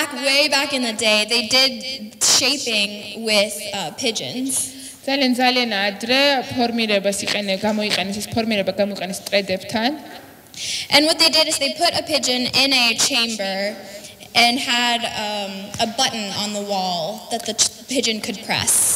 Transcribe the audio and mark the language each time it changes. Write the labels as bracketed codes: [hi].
[en] Way back in the day, they did shaping with pigeons. [ka] ძალიან ადრე ფორმირებას გამოიყენეს ის ფორმირება გამოიყენეს ტრედებთან. [en] And what they did is they put a pigeon in a chamber and had a button on the wall that the pigeon could press.